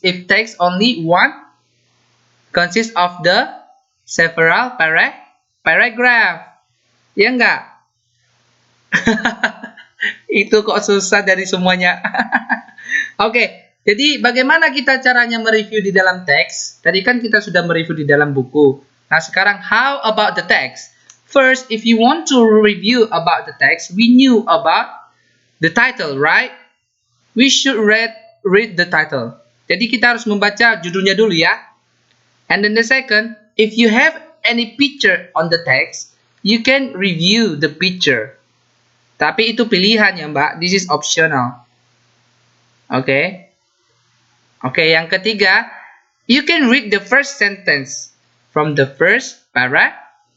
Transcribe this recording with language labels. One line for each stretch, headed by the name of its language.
English: If text only one, consist of the several paragraph.
Indonesian: Ya enggak? Itu kok susah dari semuanya. Oke. Jadi bagaimana kita caranya mereview di dalam teks? Tadi kan kita sudah mereview di dalam buku. Nah sekarang
English: how about the text? First, if you want to review about the text, we knew about the title, right? We should read the title.
Indonesian: Jadi kita harus membaca judulnya dulu ya.
English: And then the second, if you have any picture on the text, you can review the picture.
Indonesian: Tapi itu pilihan ya Mbak.
English: This is optional.
Indonesian: Oke.
English: Oke,
Indonesian: yang ketiga,
English: you can read the first sentence from the first paragraph.